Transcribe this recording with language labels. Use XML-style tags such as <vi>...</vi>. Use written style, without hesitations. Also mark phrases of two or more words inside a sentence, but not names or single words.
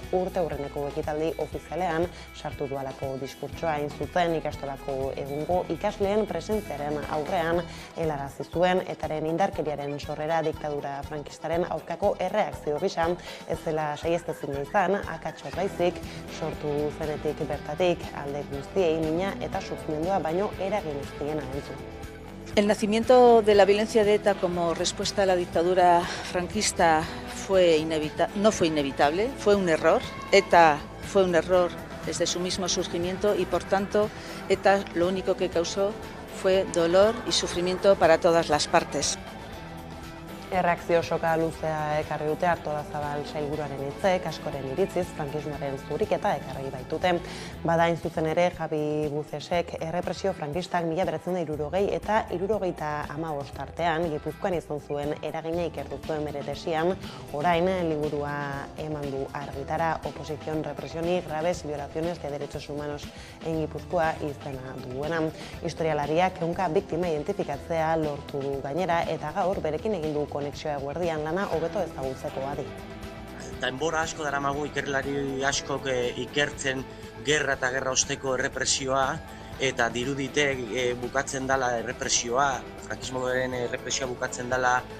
<eu>urteurreneko ekitaldi ofizialean sartu dualako diskurtsoa hain zuzen ikastolako egungo ikasleen presentziaren aurrean helarazi zuen etaren indarkeriaren sorrera diktadura frankistaren aurkako erreakzio gisa ez zela saihestezina izan, akatsak baizik sortu zenetik bertatik alde guztiei mina eta sufrimendua baino eragin ez diena entzun.</eu> <es>El nacimiento de la violencia de ETA como respuesta a la dictadura franquista no fue inevitable, fue un error. ETA fue un error desde su mismo surgimiento y por tanto ETA lo único que causó fue dolor y sufrimiento para todas las partes.</es> <eu>Erreakzio soka luzea ekarri dute Artolazabal Sailburuaren hitzek, askoren iritziz frankismoaren zuriketa ekarri baitute. Bada hain zuzen ere Javi Bucesek errepresio frankistak 1960 eta 1975 artean Gipuzkoan izan zuen eragina ikertu zuen bere tesian, orain liburua eman du argitara Oposición, represión y graves violaciones de derechos humanos en Gipuzkoa izena duena. Historialariak ehunka biktima identifikatzea lortu du gainera eta gaur berekin egin du konexioa eguerdian lana hobeto ezagutzeko adi. Denbora asko daramagu ikerlari askok ikertzen gerra eta gerra osteko errepresioa eta dirudite bukatzen dela errepresioa, frankismoaren errepresioa bukatzen dela</eu>